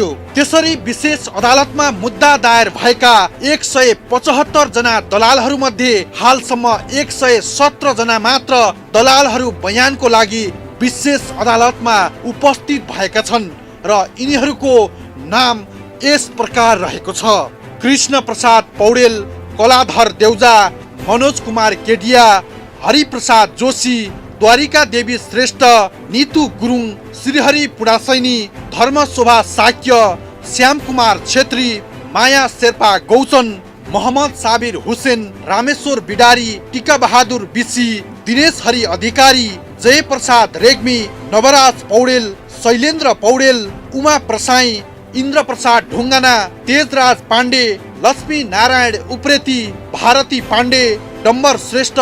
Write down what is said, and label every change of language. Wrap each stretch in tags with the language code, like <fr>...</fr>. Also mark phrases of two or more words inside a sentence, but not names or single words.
<ne>त्यसरी विशेष अदालतमा मुद्दा दायर भएका 175 जना दलालहरू मध्ये हालसम्म 117 जना मात्र दलालहरू बयानको लागि विशेष अदालतमा उपस्थित भएका छन् र यिनीहरूको नाम यस प्रकार रहेको छ: कृष्ण प्रसाद पौडेल, कलाधर देउजा, मनोज कुमार केडिया, हरिप्रसाद जोशी, द्वारिका देवी श्रेष्ठ, नीतू गुरुङ, श्रीहरि पुडासैनी, धर्मशोभा साक्य, श्याम कुमार छेत्री, माया शेर्पा गौचन, मोहम्मद साबिर हुसेन, रामेश्वर बिडारी, टिका बहादुर बिसी, दिनेश हरि अधिकारी, जय प्रसाद रेग्मी, नवराज पौडेल, शैलेन्द्र पौडेल, उमा प्रसाई, इन्द्र प्रसाद ढुङ्गाना, तेजराज पाण्डे, लक्ष्मी नारायण उप्रेती, भारती पाण्डे, डम्बर श्रेष्ठ,</ne>